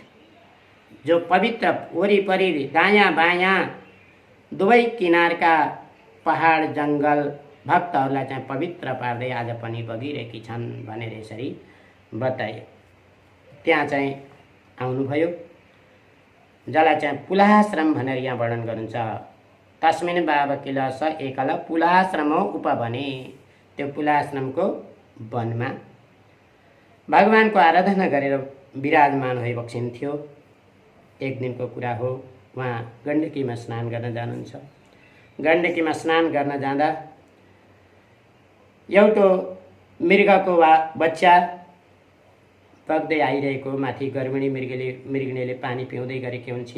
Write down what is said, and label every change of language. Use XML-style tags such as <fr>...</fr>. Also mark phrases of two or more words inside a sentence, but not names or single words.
<ne>जो पवित्र वरिपरि दायाँ बायाँ दुवै किनारका पहाड जङ्गल भक्तहरूलाई चाहिँ पवित्र पार्दै आज पनि बगिरहेकी छन् भनेर यसरी बताए। त्यहाँ चाहिँ आउनुभयो, जसलाई चाहिँ पुलाश्रम भनेर यहाँ वर्णन गर्नुहुन्छ।</ne> <sa>तस्मिन् बाबा किल स एकल पुलाश्रमो उपवने।</sa> <ne>त्यो पुलाश्रमको वनमा भगवानको आराधना गरेर विराजमान भइबक्सिन्थ्यो। एक दिनको कुरा हो, उहाँ गण्डकीमा स्नान गर्न जानुहुन्छ। गण्डकीमा स्नान गर्न जाँदा एउटा मृगको बच्चा बग्दै आइरहेको, माथि गर्भिणी मृगिणीले पानी पिउँदै गरेकी हुन्छी।</ne>